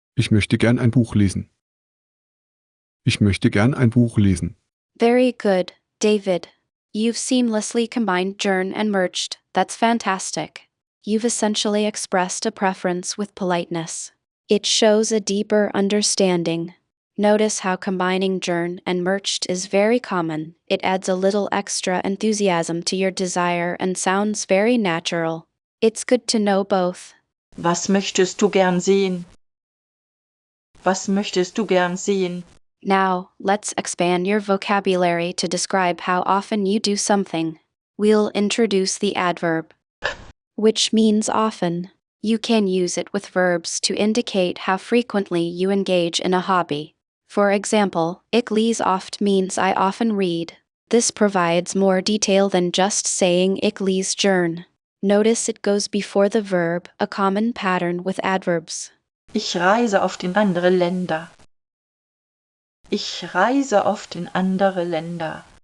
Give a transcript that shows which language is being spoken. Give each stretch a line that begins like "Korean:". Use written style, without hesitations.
German: Ich möchte gern ein Buch lesen. Ich möchte gern ein Buch lesen.
English: Very good, David. You've seamlessly combined Gern and Möchte. That's fantastic. You've essentially expressed a preference with politeness. It shows a deeper understanding. Notice how combining Gern and Möchte is very common. It adds a little extra enthusiasm to your desire and sounds very natural. It's good to know both.
German: Was möchtest du gern sehen? Was möchtest du gern sehen?
English: Now, let's expand your vocabulary to describe how often you do something. We'll introduce the adverb, which means often. You can use it with verbs to indicate how frequently you engage in a hobby. For example,
German: ich lese oft
English: means I often read. This provides more detail than just saying
German: ich lese gern.
English: Notice it goes before the verb, a common pattern with adverbs.
German: Ich reise oft in andere Länder. Ich reise oft in andere Länder.